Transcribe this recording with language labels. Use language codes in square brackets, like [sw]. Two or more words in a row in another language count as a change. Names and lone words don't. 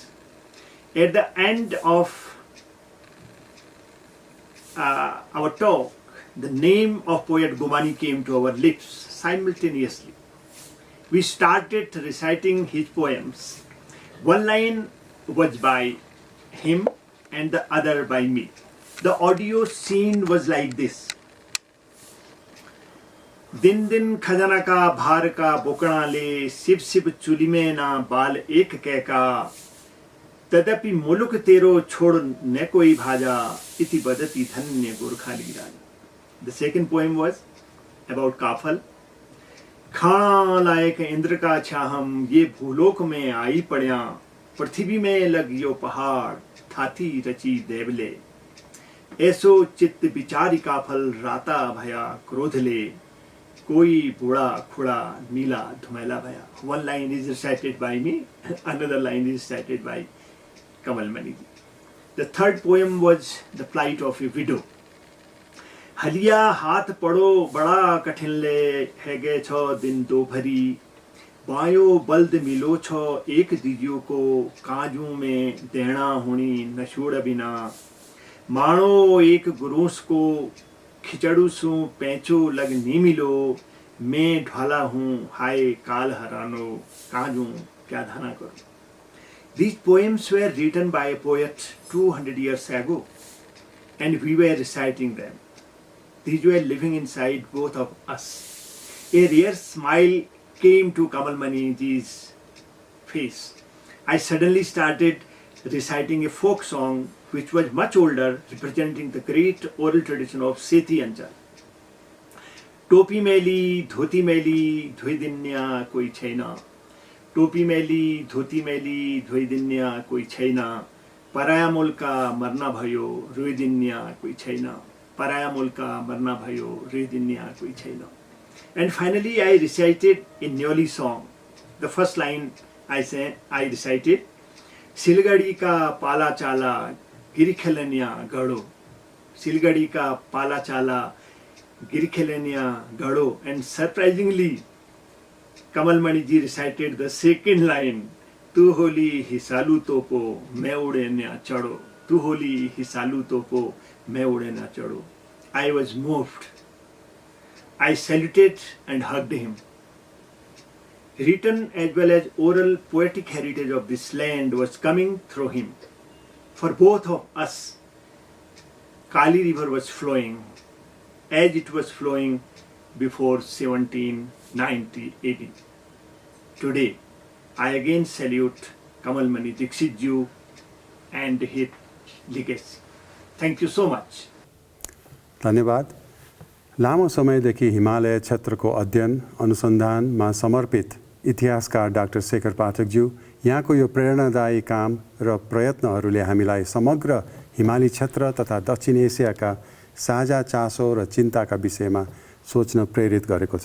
[en] At the end of our talk, the name of poet Gumani came to our lips simultaneously. We started reciting his poems. One line was by him and the other by me. The audio scene was like this. [kfy] दिन दिन खजाना का भार का बोकड़ा ले शिव शिव चुली में ना बाल एक कै का तदपि मुलुक तेरो छोड़ न कोई भाजा इति बदती धन्य गोरखा लीराज. [en] The second poem was about Kafal. [kfy] खाना लायक इंद्र का छाहम ये भूलोक में आई पड़िया पृथ्वी में लग यो पहाड़ थाथी रची देवले ऐसो चित्त विचारी काफल राता भया क्रोध ले कोई बूढ़ा खुड़ा नीला धुमेला भया. [en] One line is recited by me, another line is recited by Kamal Mani. The third poem was the plight of a widow. [kfy] हलिया हाथ पड़ो बड़ा कठिन ले है गे छो दिन दो भरी बायो बल्द मिलो छो एक दिजियो को काजू में देना हुणी नशूड़ बिना माणो एक गुरूस को खिचड़ू सू पैंचो लग नी मिलो मैं ढाला हूँ हाय काल हरानो काजू क्या धाना करूं. [en] These poems were written by a poet 200 years ago and we were reciting them. These were living inside both of us. A rare smile came to Kamal Maniji's face. I suddenly started reciting a folk song which was much older, representing the great oral tradition of Sethi Anchal. [ne] टोपी मैली धोती मैली धोइदिन्या कोही छैन. टोपी मैली धोती मैली धोइदिन्या कोही छैन. पराया मुल्का मर्ना भयो रोइदिन्या कोही छैन. पराया मुल्का मर्ना भयो रोइदिन्या कोही छैन. [en] And finally I recited a Nyoli song. The first line I recited, [kfy] सिलगढ़ी का पाला चाला गिरिखेलनिया गढ़ो. सिलगढ़ी का पाला चाला गिरिखेलनिया गढ़ो. [en] And surprisingly Kamal Maniji recited the second line, [kfy] तू होली हिसालू तोपो मैं उड़े न चढ़ो. तू होली हिसालू तोपो मैं उड़े न चढ़ो. [en] I was moved. I saluted and hugged him. Written as well as oral poetic heritage of this land was coming through him. For both of us, Kali River was flowing as it was flowing before 1790 AD. Today, I again salute Kamal Mani Dixit Ji and his legacy. Thank you so much. [ne] धन्यवाद. लामो समयदेखि हिमालय क्षेत्रको अध्ययन अनुसन्धानमा समर्पित इतिहासकार डाक्टर शेखर पाठकज्यू यहाँको यो प्रेरणादायी काम र प्रयत्नहरूले हामीलाई समग्र हिमाली क्षेत्र तथा दक्षिण एसियाका साझा चासो र चिन्ताका विषयमा सोच्न प्रेरित गरेको छ.